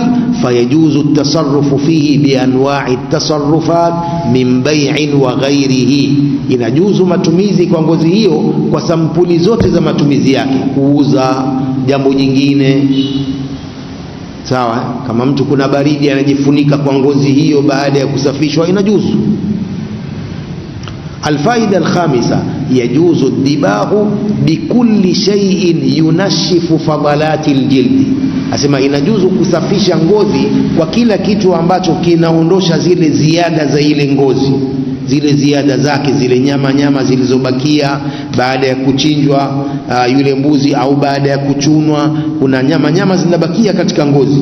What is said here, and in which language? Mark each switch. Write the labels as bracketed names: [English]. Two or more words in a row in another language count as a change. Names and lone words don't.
[Arabic] فيجوز التصرف فيه بأنواع التصرفات من بيع وغيره, [Swahili] inajuzu matumizi kwa ngozi hiyo kwa sampuli zote za matumizi yake, kuuza, jambo jingine. Sawa, kama mtu kuna baridi anajifunika kwa ngozi hiyo baada ya kusafishwa, inajuzu. [Arabic] الفائدة الخامسة يجوز الدباغ بكل شيء ينشف فضلات الجلد. [Swahili] Asema inajuzu kusafisha ngozi kwa kila kitu ambacho kinaondosha zile ziada za ile ngozi, zile ziada zake, zile nyama zilizobakia baada ya kuchinjwa yule mbuzi, au baada ya kuchunwa kuna nyama zinabakia katika ngozi.